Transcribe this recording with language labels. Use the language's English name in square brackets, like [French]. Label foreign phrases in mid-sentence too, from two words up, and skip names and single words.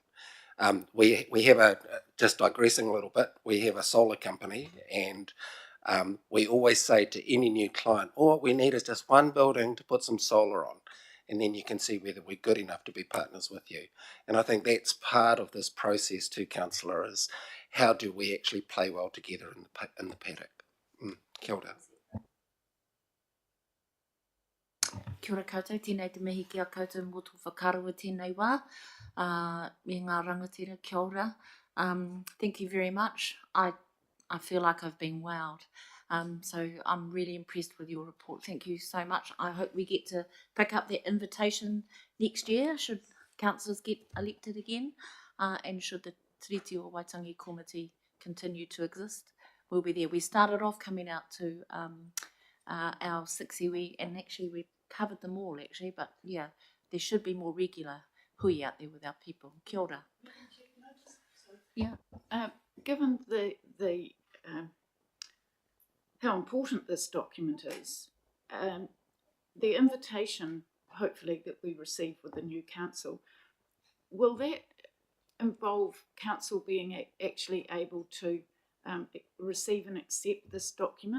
[English] We have just digressing a little bit, we have a solar company, and we always say to any new client, all we need is just one building to put some solar on, and then you can see whether we're good enough to be partners with you. And I think that's part of this process too, Councillor, is how do we actually play well together in the paddock. [Māori] Kia ora. Kia ora koutou, tēnei te mihi ki a koutou mō tō whakaroa tēnei wā. Me ngā rangatira, kia ora. [English] Thank you very much. I feel like I've been wowed. So I'm really impressed with your report. Thank you so much. I hope we get to pick up that invitation next year, should councillors get elected again, and should the Tiriti or Waitangi Komiti continue to exist. We'll be there. We started off coming out to our 6 iwi, and actually we covered them all actually, but yeah, there should be more regular hui out there with our people. [Māori] Kia ora. [English] Yeah. Given the how important this document is, the invitation, hopefully, that we receive with the new council, will that involve council being actually able to receive and accept this document?